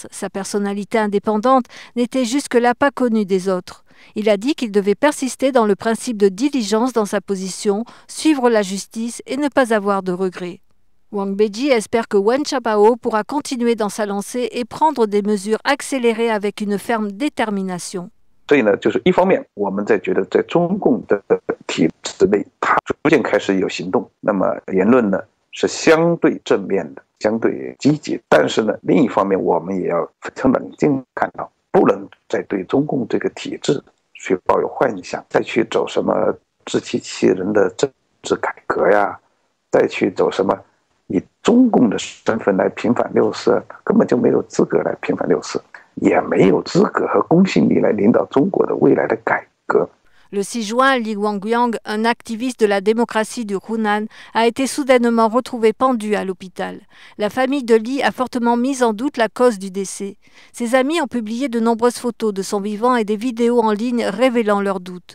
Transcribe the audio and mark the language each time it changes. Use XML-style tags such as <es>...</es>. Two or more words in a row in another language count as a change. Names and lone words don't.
<fr>Sa personnalité indépendante n'était jusque-là pas connue des autres. Il a dit qu'il devait persister dans le principe de diligence dans sa position, suivre la justice et ne pas avoir de regrets. Wang Beiji espère que Wen Jiabao pourra continuer dans sa lancée et prendre des mesures accélérées avec une ferme détermination.</fr> <zh>所以呢，就是一方面，我们在觉得在中共的体制内，它逐渐开始有行动，那么言论呢是相对正面的，相对积极。但是呢，另一方面，我们也要非常冷静看到，不能再对中共这个体制去抱有幻想，再去走什么自欺欺人的政治改革呀，再去走什么以中共的身份来平反6·4，根本就没有资格来平反6·4，也没有资格和公信力来领导中国的未来的改革。</zh> <fr>Le 6 juin, Li Wengyang, un activiste de la démocratie du Hunan, a été soudainement retrouvé pendu à l'hôpital. La famille de Li a fortement mis en doute la cause du décès. Ses amis ont publié de nombreuses photos de son vivant et des vidéos en ligne révélant leurs doutes.</fr>